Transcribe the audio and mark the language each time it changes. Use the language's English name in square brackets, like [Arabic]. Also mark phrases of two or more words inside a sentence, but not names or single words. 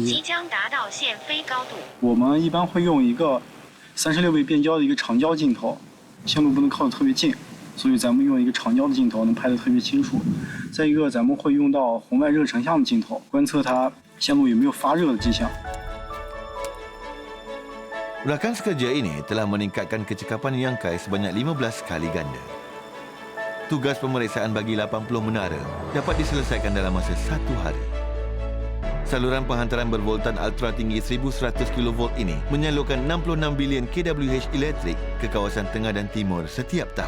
[Chinese] 即将达到限飞高度。我们一般会用一个36倍变焦的一个长焦镜头，线路不能靠得特别近，所以咱们用一个长焦的镜头能拍得特别清楚。再一个，咱们会用到红外热成像的镜头，观测它线路有没有发热的迹象。 [Malay] Rakan sekerja ini telah meningkatkan kecekapan Yangkai sebanyak 15 kali ganda. Tugas pemeriksaan bagi 80 menara dapat diselesaikan dalam masa 1 hari. Saluran penghantaran bervoltan ultra tinggi 1100 kV ini menyalurkan 66 bilion kWh elektrik ke kawasan tengah dan timur setiap tahun.